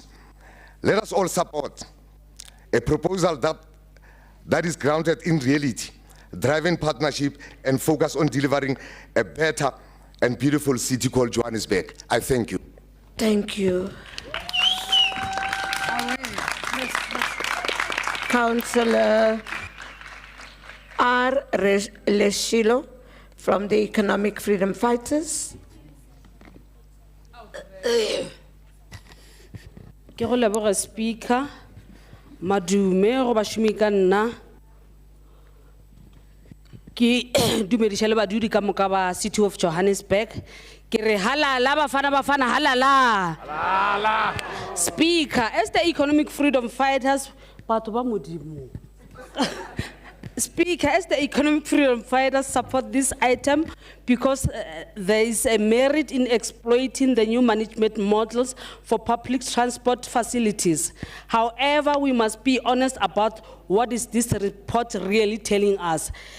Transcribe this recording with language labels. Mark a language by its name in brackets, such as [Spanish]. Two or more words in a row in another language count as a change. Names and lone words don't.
[English] Let us all support a proposal that is grounded in reality, driving partnership, and focus on delivering a better and beautiful city called Johannesburg. I thank you. Thank you. Councillor R. Leshilo from the Economic Freedom Fighters. [Northern Sotho] Ke go leboga Speaker, madume go bašomi ka nna, ke dumediša le badudi ka moka ba City of Johannesburg. Ke re [Zulu] halala bafana halala. [Northern Sotho] Halala. [English] Speaker, as the Economic Freedom Fighters, [Northern Sotho] batho ba modimo. [English] Speaker, as the Economic Freedom Fighters support this item because there is a merit in exploiting the new management models for public transport facilities. However, we must be honest about what is this report really telling us.